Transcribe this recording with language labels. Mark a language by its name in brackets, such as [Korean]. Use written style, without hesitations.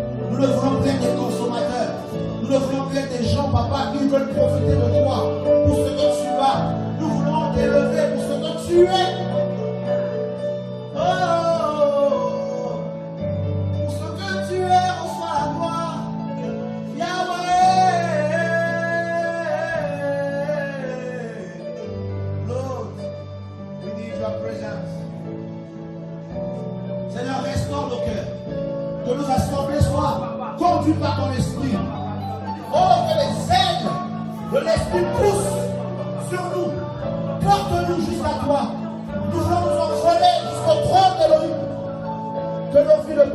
[French] Nous ne voulons plus être des consommateurs. Nous ne voulons plus être des gens, papa, qui veulent profiter de toi pour ce que tu as. Nous voulons t'élever pour ce que tu es. Oh, pour ce que tu es, reçois la gloire. [English] Yahweh, Lord, we need your presence. [French] Seigneur, restaure nos cœurs. Que nos assemblées soient conduites par ton esprit. Oh, que les ailes de l'esprit poussent sur nous. Porte-nous jusqu'à toi. Nous voulons nous envoler jusqu'au trône d'Élohim. Que nos vies ne